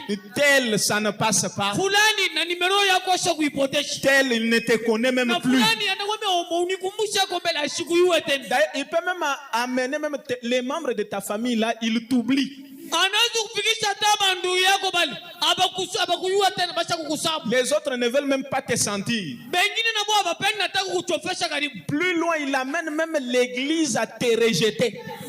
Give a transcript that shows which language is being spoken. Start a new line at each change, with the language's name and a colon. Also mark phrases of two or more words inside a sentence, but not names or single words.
French: Tel, ça ne passe pas.
Swahili: Fulani na nimero yako ashakuipotesha.
French: Tel, il ne te connaît même na plus.
Swahili: Fulani anakwambia unikumbusha kwa mbele ashikuyue tena.
French: D'ailleurs, il peut même amener même les membres de ta famille là, il t'oublie. Les autres ne veulent même pas te sentir. Plus loin, il amène même l'église à te rejeter.